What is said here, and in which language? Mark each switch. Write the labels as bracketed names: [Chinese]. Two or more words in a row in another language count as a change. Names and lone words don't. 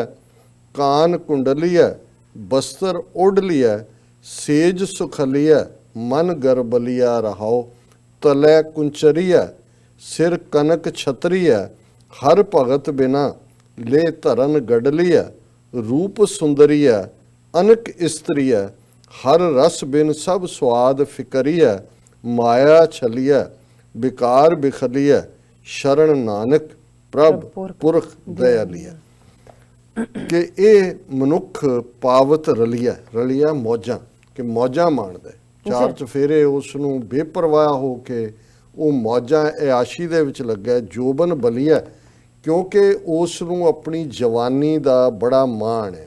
[Punjabi] ਕਾਨ ਕੁੰਡਲਿਆ ਬਸਤਰ ਓਢ ਲਿਆ, ਸੇਜ ਸੁਖਲਿਆ ਮਨ ਗਰਬਲਿਆ ਰਹਾਓ, ਤਲੈ ਕੁੰਚਰੀਆ ਸਿਰ ਕਨਕ ਛਤਰੀਆ, ਹਰ ਭਗਤ ਬਿਨਾ ਲੈ ਧਰਨ ਗਡਲਿਆ, ਰੂਪ ਸੁੰਦਰੀਆ ਅਨਕ ਇਸਤ੍ਰੀਆ, ਹਰ ਰਸ ਬਿਨ ਸਭ ਸੁਆਦ ਫਿਕਰੀਆ, ਮਾਇਆ ਛਲੀਆ ਬਿਕਾਰ ਬਿਖਲੀਆ, ਸਰਣ ਨਾਨਕ ਪ੍ਰਭ ਪੁਰਖ ਦਇਆਲੀਆ। कि ਇਹ ਮਨੁੱਖ ਪਾਵਤ ਰਲਿਆ ਮੌਜਾਂ, ਕਿ ਮੌਜਾਂ ਮਾਣਦਾ, ਚਾਰ ਚਫੇਰੇ ਉਸ ਨੂੰ ਬੇਪਰਵਾਹ ਹੋ ਕੇ ਉਹ ਮੌਜਾਂ ਇਆਸ਼ੀ ਦੇ ਵਿੱਚ ਲੱਗਾ। ਜੋਬਨ ਬਲੀਆ, ਕਿਉਂਕਿ ਉਸ ਨੂੰ ਆਪਣੀ ਜਵਾਨੀ ਦਾ ਬੜਾ ਮਾਣ ਹੈ।